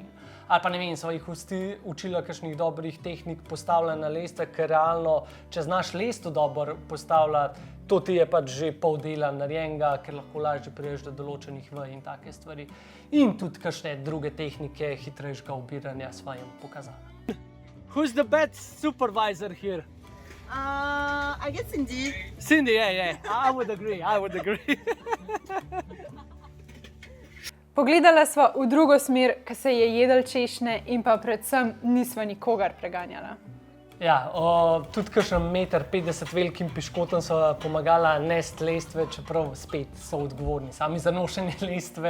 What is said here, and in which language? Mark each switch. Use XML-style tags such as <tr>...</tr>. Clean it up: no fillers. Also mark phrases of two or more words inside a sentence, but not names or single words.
<sl>Ali pa ne vem, so jih učila kakšnih dobrih tehnik postavljanja na lestve, ker realno, če znaš lesto dobro postavljati, to ti je pač že pol dela narejenega, ker lahko lažje priješ do določenih vaj in take stvari. In tudi kakšne druge tehnike hitrejšega obiranja svojim pokazala.</sl> <en>Who's the best supervisor here? I guess Cindy. Cindy, yeah. I would agree.</en> <sl>Pogledala sva v drugo smer, ko se je jedel češnje in pa predvsem nisva nikogar preganjala. Ja, tudi kakšen 1,50 m velikim piškotom so pomagala nesti lestve, čeprav spet so odgovorni sami za nošenje lestve.</sl>